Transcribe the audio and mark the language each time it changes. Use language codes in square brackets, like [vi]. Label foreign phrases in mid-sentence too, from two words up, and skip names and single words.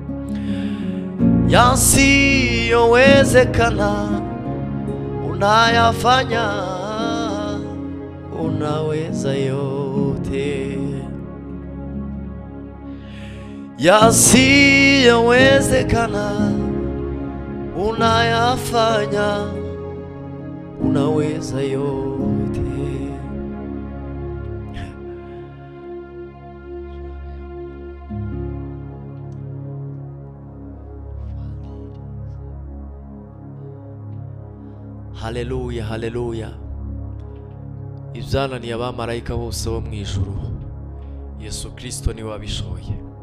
[sw] Yasiyowezekana unayafanya, unaweza yote. Yasiyowezekana unayafanya, unaweza yote. Haleluya, haleluya. [rw] Ibyananiye abamarayika bose bo mu ijuru Yesu Kristo niwe wabishoboye.